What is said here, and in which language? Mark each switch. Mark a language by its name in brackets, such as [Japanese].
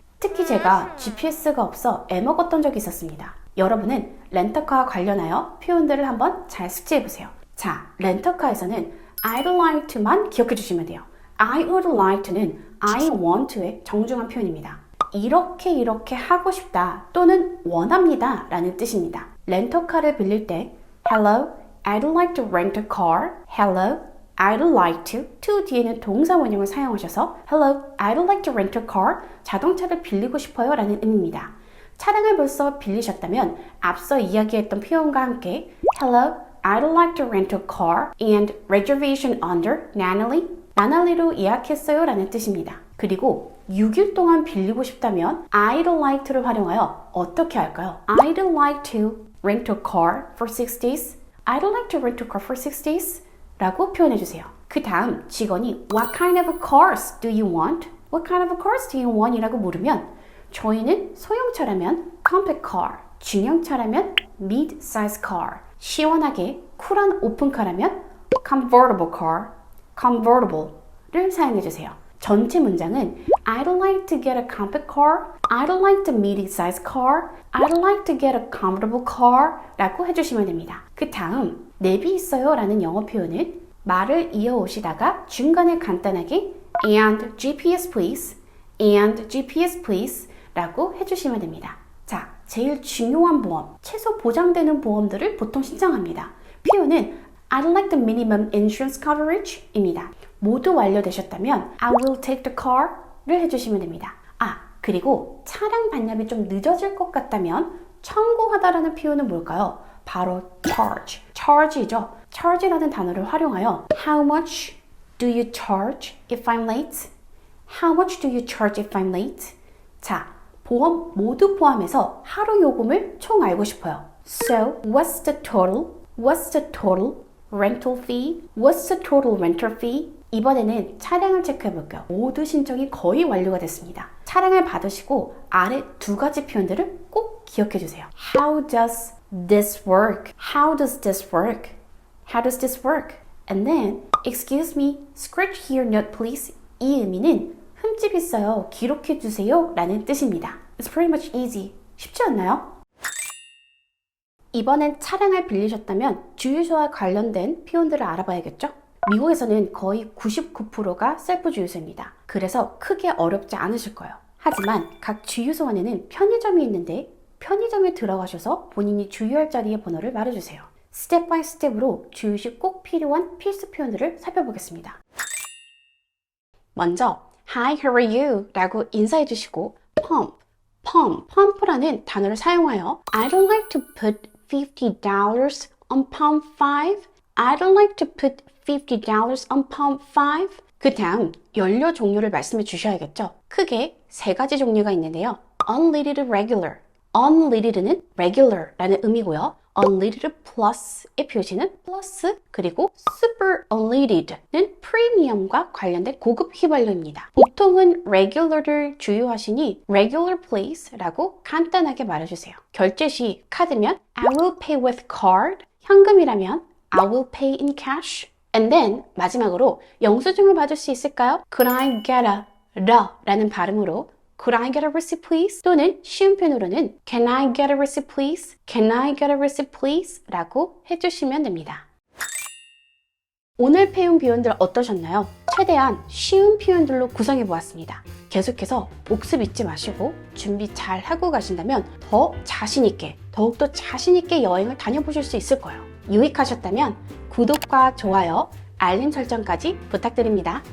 [Korean] 특히 제가 GPS가 없어 애먹었던 적이 있었습니다. 여러분은 렌터카와 관련하여 표현들을 한번 잘 숙지해보세요. 자, 렌터카에서는 I'd like to만 기억해 주시면 돼요. [English] I would like to는 I want to의 [Korean] 정중한 표현입니다. 이렇게 하고 싶다 또는 원합니다 라는 뜻입니다. 렌터카를 빌릴 때 [English] Hello, I'd like to rent a car. Hello, I'd like to [Korean] 뒤에는 동사 원형을 사용하셔서 [English] Hello, I'd like to rent a car. [Korean] 자동차를 빌리고 싶어요 라는 의미입니다. 차량을 벌써 빌리셨다면 앞서 이야기했던 표현과 함께 [English] Hello, I'd like to rent a car and reservation under [Korean] 나날리로 예약했어요 라는 뜻입니다. 그리고 6일 동안 빌리고 싶다면 I'd like to를 활용하여 어떻게 할까요? [English] I'd like to rent a car for 6 days. I'd like to rent a car for 6 days [Korean] 라고 표현해주세요. 그 다음 직원이 [English] What kind of cars do you want? What kind of cars do you want? [Korean] 이라고 물으면 저희는 소형차라면 compact car, 중형차라면 mid-size car, 시원하게 쿨한 오픈카라면 convertible car, convertible를 사용해주세요. [English] 전체 문장은 I'd like to get a compact car, I'd like to mid-size car, I'd like to get a comfortable car [Korean] 라고 해주시면 됩니다. 그 다음 내비 있어요 라는 영어 표현은 말을 이어오시다가 중간에 간단하게 [English] and GPS please, and GPS please [Korean] 라고 해주시면 됩니다. 자, 제일 중요한 보험, 최소 보장되는 보험들을 보통 신청합니다. [English] 표현은 I'd like the minimum insurance coverage 입니다. [Korean] 모두 완료되셨다면 [English] I will take the car를 해주시면 됩니다. [Korean] 그리고 차량 반납이 좀 늦어질 것 같다면 청구하다라는 표현은 뭘까요? 바로 charge이죠. [English] charge라는 [Korean] 단어를 활용하여 [English] How much do you charge if I'm late? How much do you charge if I'm late? [Korean] 자, 보험 모두 포함해서 하루 요금을 총 알고 싶어요. [English] So, what's the total? What's the total rental fee? What's the total rental fee? [Korean] 이번에는 차량을 체크해 볼게요. 모두 신청이 거의 완료가 됐습니다. 차량을 받으시고 아래 두 가지 표현들을 꼭 기억해 주세요. [English] How does this work? How does this work? How does this work? And then, excuse me, scratch here note please. [Korean] 이 의미는 흠집 있어요. 기록해 주세요. 라는 뜻입니다. [English] It's pretty much easy. [Korean] 쉽지 않나요? 이번엔 차량을 빌리셨다면 주유소와 관련된 표현들을 알아봐야겠죠? 미국에서는 거의 99%가 셀프 주유소입니다. 그래서 크게 어렵지 않으실 거예요. 하지만 각 주유소 안에는 편의점이 있는데 편의점에 들어가셔서 본인이 주유할 자리의 번호를 말해주세요. 스텝 바이 스텝으로 주유 시 꼭 필요한 필수 표현들을 살펴보겠습니다. [English] 먼저 Hi, how are you? [Korean] 라고 인사해 주시고 [English] pump라는 단어를 사용하여 I don't like to put $50 on pump 5. I don't like to put $50 on pump 5. [Korean] 그 다음 연료 종류를 말씀해 주셔야겠죠. 크게 세 가지 종류가 있는데요. [English] Unleaded regular. Unleaded는 regular라는 [Korean] 의미고요. Unleaded plus의 표시는 plus, 그리고 super unleaded는 프리미엄과 관련된 고급 휘발유입니다. 보통은 regular를 주유하시니 regular please라고 간단하게 말해주세요. 결제 시 카드면 [English] I will pay with card, [Korean] 현금이라면 [English] I will pay in cash. And then [Korean] 마지막으로 영수증을 받을 수 있을까요? [English] Could I get a [Korean] 라는 발음으로 [English] Could I get a receipt please? [Korean] 또는 쉬운 표현으로는 [English] Can I get a receipt please? Can I get a receipt please? [Korean] 라고 해주시면 됩니다. 오늘 배운 표현들 어떠셨나요? 최대한 쉬운 표현들로 구성해 보았습니다. 계속해서 복습 잊지 마시고 준비 잘 하고 가신다면 더 자신있게, 더욱더 자신있게 여행을 다녀보실 수 있을 거예요. 유익하셨다면 구독과 좋아요, 알림 설정까지 부탁드립니다.